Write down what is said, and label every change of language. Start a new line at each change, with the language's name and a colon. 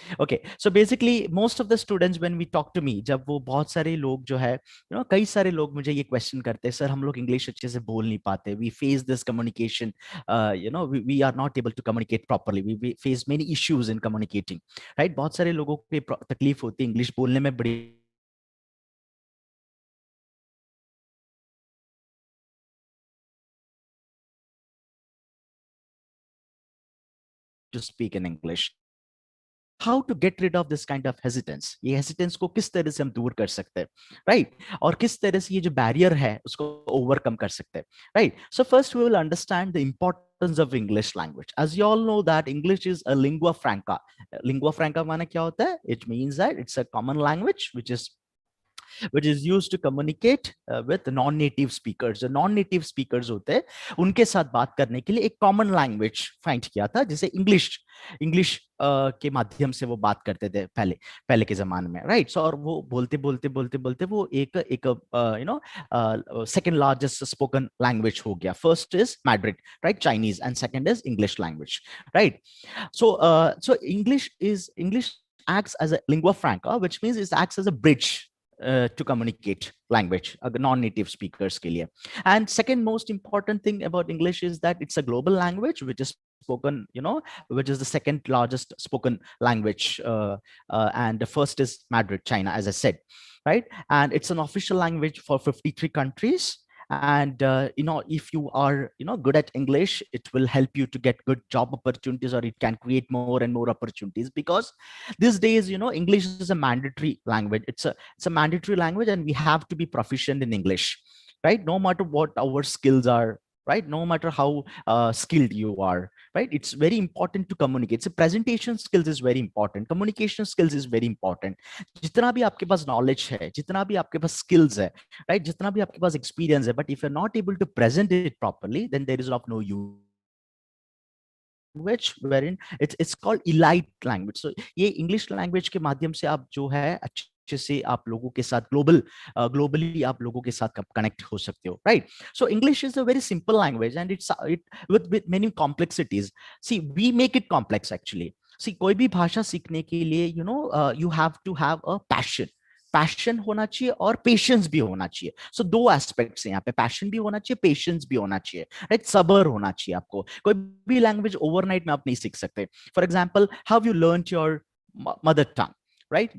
English: Okay, so basically most of the students when we talk to me,
Hindi: जब वो बहुत सारे लोग जो है कई सारे लोग मुझे ये क्वेश्चन करते हैं, सर हम लोग इंग्लिश अच्छे से बोल नहीं पाते,
English: we face this communication, we are not able to communicate properly, we face many issues in communicating, right?
Hindi: बहुत सारे लोगों को ये तकलीफ होती है इंग्लिश बोलने में, बड़ी
English: to speak in English. How to get rid of this kind of hesitance,
Hindi: ये hesitance को किस तरह से हम दूर कर सकते हैं,
English: right?
Hindi: और किस तरह से ये जो barrier है उसको overcome कर सकते हैं, right?
English: So first we will understand the importance of English language. As you all know that English is a lingua franca.
Hindi: Lingua franca माना क्या होता है?
English: It means that it's a common language which is used to communicate with non-native speakers.
Hindi: जो non-native speakers होते हैं उनके साथ बात करने के लिए एक common language find किया था, जिसे इंग्लिश के माध्यम से वो बात करते थे पहले के जमाने में, राइट? सो और वो बोलते वो एक सेकंड लार्जेस्ट स्पोकन लैंग्वेज हो गया.
English: First is Mandarin, right, Chinese, and second is English language, right? So English acts as a lingua franca, which means it acts as a bridge to communicate language non-native speakers के लिए. And second most important thing about English is that it's a global language which is spoken, which is the second largest spoken language, and the first is Madrid, China, as I said, right? And it's an official language for 53 countries, and if you are good at English, it will help you to get good job opportunities, or it can create more and more opportunities, because these days English is a mandatory language. It's a mandatory language, and we have to be proficient in English, right? No matter what our skills are, right? No matter how skilled you are, right? It's very important to communicate. So presentation skills is very important, communication skills is very important.
Hindi: जितना भी आपके पास knowledge है, जितना भी आपके पास skills है, right? जितना भी आपके पास experience है,
English: but if you're not able to present it properly, then there is of no use. language wherein it's called elite language.
Hindi: So ये English language के माध्यम से आप जो है अच्छे से आप लोगों के साथ globally आप लोगों के साथ connect हो सकते हो, right?
English: So English is a very simple language, and it with many complexities. See, we make it complex actually.
Hindi: See, कोई भी भाषा सीखने के लिए
English: you have to have a
Hindi: passion होना चाहिए और पेशेंस भी होना चाहिए. सो दो एस्पेक्ट्स हैं यहाँ पे, पैशन भी होना चाहिए, पेशेंस भी होना चाहिए, राइट? सबर होना चाहिए आपको. कोई भी लैंग्वेज ओवरनाइट में आप नहीं सीख सकते.
English: For example, how you learn your mother tongue, right?